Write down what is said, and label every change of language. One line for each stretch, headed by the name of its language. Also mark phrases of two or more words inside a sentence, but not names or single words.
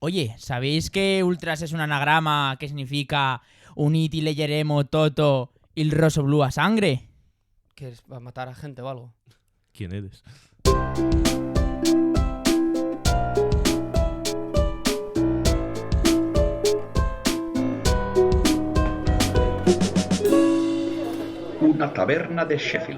Spanish: Oye, ¿sabéis que Ultras es un anagrama que significa
Italian: Uniti leggeremo toto il rosso blu a
Spanish: sangre? ¿Que es para matar a gente o algo? ¿Quién eres? Una taberna de Sheffield.